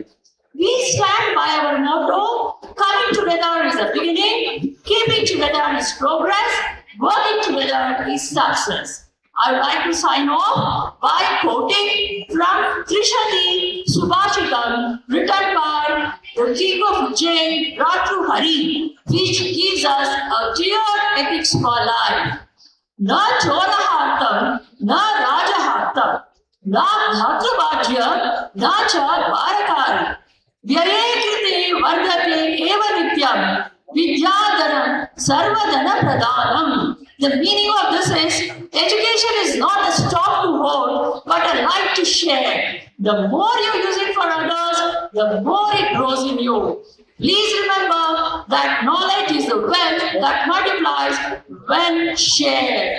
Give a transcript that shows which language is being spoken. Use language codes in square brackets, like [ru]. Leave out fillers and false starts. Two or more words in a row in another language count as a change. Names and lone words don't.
[en] We stand by our motto, coming together is the beginning, keeping together is progress, working together is success. I would like to sign off by quoting from Trishati Subhashitam, written by the King of Jain, Bhartrihari, which gives us a clear ethics for life. [sa] Na chorahartam, na rajahartam, na bhatrabhajya, na cha bharakari. Vyaye krite vardate eva nityam, vidyadhanam sarvadhana pradhanam. [en] The meaning of this is, education is not a stock to hold, but a light to share. The more you use it for others, the more it grows in you. Please remember that knowledge is a wealth that multiplies when shared.